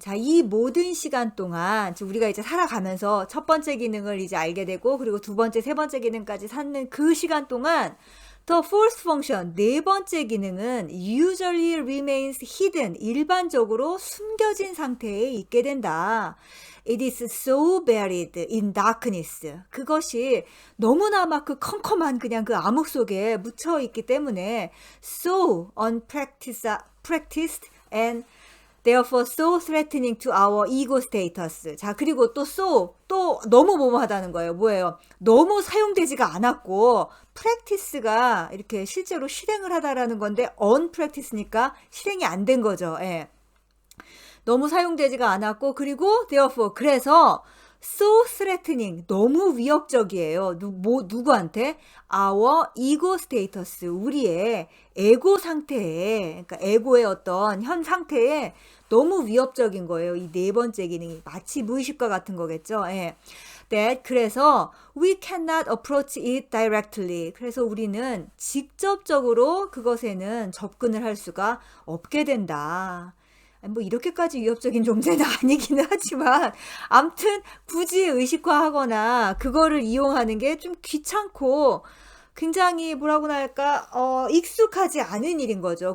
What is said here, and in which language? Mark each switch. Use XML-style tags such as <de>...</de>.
<ko>자, 이 모든 시간 동안, 우리가 이제 살아가면서 첫 번째 기능을 이제 알게 되고, 그리고 두 번째, 세 번째 기능까지 찾는 그 시간 동안,</ko> <en>the fourth function,</en> <ko>네 번째 기능은</ko> <en>usually remains hidden,</en> <ko>일반적으로 숨겨진 상태에 있게 된다.</ko> <en>It is so buried in darkness.</en> <ko>그것이 너무나 막 그 컴컴한 그냥 그 암흑 속에 묻혀 있기 때문에</ko> <en>so unpracticed and therefore so threatening to our ego status.</en> <ko>자, 그리고 또 또 너무 뭐뭐하다는 거예요. 뭐예요? 너무 사용되지가 않았고 practice가 이렇게 실제로 실행을 하다라는 건데 unpractice니까 실행이 안 된 거죠. 예. 너무 사용되지가 않았고 그리고 therefore 그래서</ko> <en>so threatening</en> <ko>너무 위협적이에요. 누구한테?</ko> <en>our ego status</en> <ko>우리의 에고 상태에 그러니까 에고의 어떤 현 상태에 너무 위협적인 거예요. 이 네 번째 기능이 마치 무의식과 같은 거겠죠. 예.</ko> <en>that 그래서 we cannot approach it directly.</en> <ko>그래서 우리는 직접적으로 그것에는 접근을 할 수가 없게 된다. 뭐 이렇게까지 위협적인 존재는 아니기는 하지만 암튼 굳이 의식화하거나 그거를 이용하는 게 좀 귀찮고 굉장히 뭐라고나 할까 익숙하지 않은 일인 거죠.</ko>